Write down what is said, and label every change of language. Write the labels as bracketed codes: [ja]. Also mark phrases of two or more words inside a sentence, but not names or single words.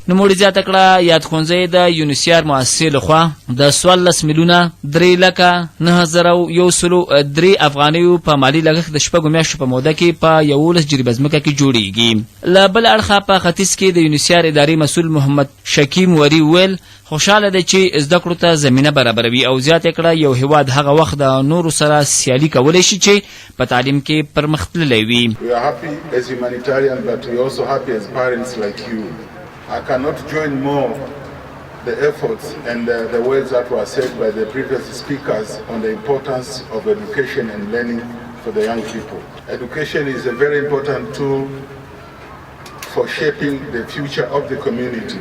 [ps] نوموړي زیاته کړه یاد ښوونځی د یونیسیار مؤسسې لخوا د 14 میلیونه 3,09,103 افغانیو په مالي لګښت د 6 میاشتو په موده کې په 11 جریبه ځمکه کې جوړیږي. له بل اړخه په ختیځ کې د یونیسیار اداري مسؤل محمد شکیم وری ویل خوشاله دی چې زده کړو ته زمینه برابروي او زیاته کړه یو هیواد هغه وخت د نورو سره سیالي کولی شي چې په تعلیم کې پرمختللی وي. [en] We are happy as humanitarians, but we are also happy as parents like you. I cannot join more the efforts and the words that were said by the previous speakers on the importance of education and learning for the young people. Education is a very important tool for shaping the future of the community.